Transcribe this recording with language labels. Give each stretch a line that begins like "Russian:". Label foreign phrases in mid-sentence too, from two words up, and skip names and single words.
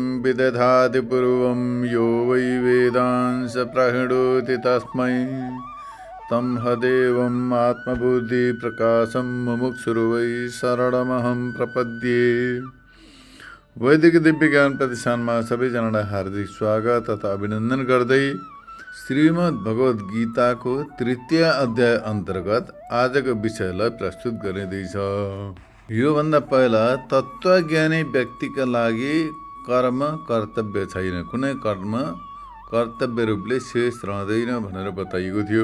Sanskrit: विदधाति पूर्वं यो वै वेदांस प्रहिणोति तस्मै तं हदेवम् आत्मबुद्धि प्रकाशं मुमुक्षुर्वै शरणमहं प्रपद्ये।
Nepali: वैदिक दिव्य ज्ञान प्रतिष्ठानमा सबैजनालाई हार्दिक स्वागत तथा अभिनन्दन गर्दै श्रीमद् भगवत गीताको तृतीय अध्याय अन्तर्गत आजको विषयलाई प्रस्तुत गरिँदैछ। योभन्दा पहिला तत्त्वज्ञानी व्यक्तिका लागि कर्म कर्तव्य छैन, कुनै कर्म कर्तव्य रूपले शेष रहँदैन भनेर बताइएको थियो।